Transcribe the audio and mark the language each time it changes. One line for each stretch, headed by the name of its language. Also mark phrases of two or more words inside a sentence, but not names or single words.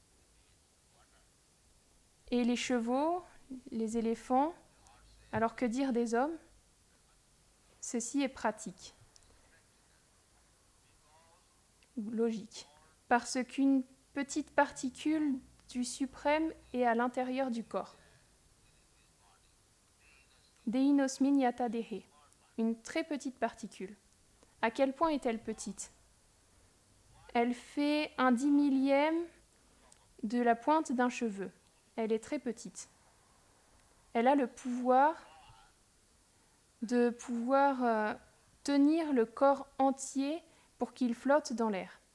French: Et les chevaux, les éléphants, alors que dire des hommes ? Ceci est pratique, logique, parce qu'une petite particule du suprême est à l'intérieur du corps.
Sanskrit: Deinosmin yata dehe,
French: une très petite particule. À quel point est-elle petite ? Elle fait 1/10,000 de la pointe d'un cheveu. Elle est très petite. Elle a le pouvoir de tenir le corps entier pour qu'il flotte dans l'air.